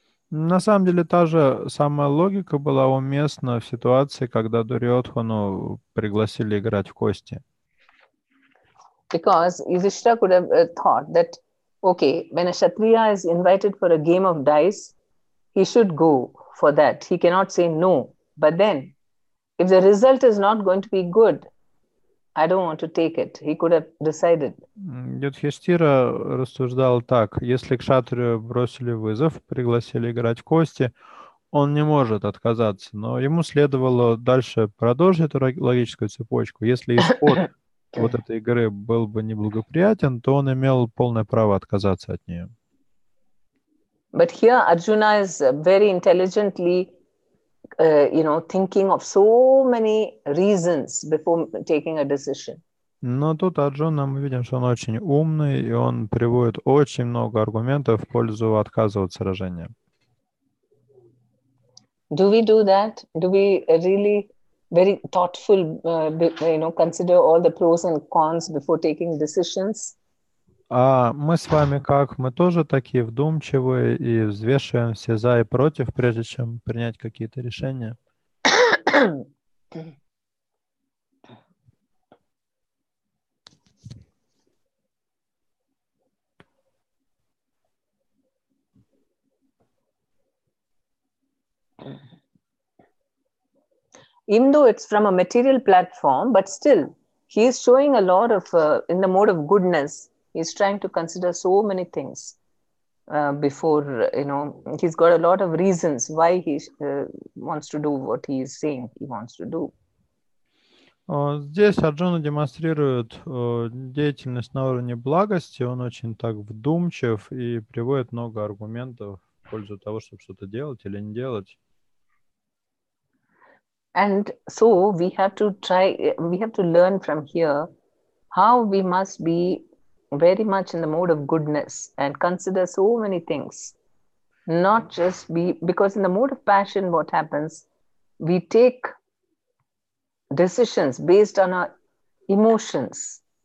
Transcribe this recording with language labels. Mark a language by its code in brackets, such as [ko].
[ru] На самом деле, та же самая логика была уместна в ситуации, когда Дурьодхану пригласили играть в кости. [en] Because Yudhishthira could have thought that, okay, when a Kshatriya is invited for a game of dice, he should go for that. He cannot say no. But then, if the result is not going to be good, I don't want to take it. He could have decided. [ru] Юдхиштира рассуждал так: если кшатрию бросили вызов, пригласили играть в кости, он не может отказаться, но ему следовало дальше продолжить эту логическую цепочку. Если исход вот этой игры был бы неблагоприятен, то он имел полное право отказаться от нее. [en] But here Arjuna is very intelligently thinking of so many reasons before taking a decision. [ru] Но тут Арджуна, мы видим, что он очень умный, и он приводит очень много аргументов в пользу отказа от сражения. [en] Do we do that? Do we really very thoughtful, consider all the pros and cons before taking decisions? [ru] А мы с вами как? Мы тоже такие вдумчивые и взвешиваем все за и против, прежде чем принять какие-то решения? [en] Even though it's from a material platform, but still, he is showing a lot of, in the mode of goodness, he's trying to consider so many things before, he's got a lot of reasons why he wants to do what he is saying he wants to do. [ru] Здесь Арджуна демонстрирует деятельность на уровне благости, он очень так вдумчив и приводит много аргументов в пользу того, чтобы что-то делать или не делать. [en] And so we have to learn from here how we must be very much in the mode of goodness and consider so many things. Not just because in the mode of passion, what happens, we take decisions based on our emotions.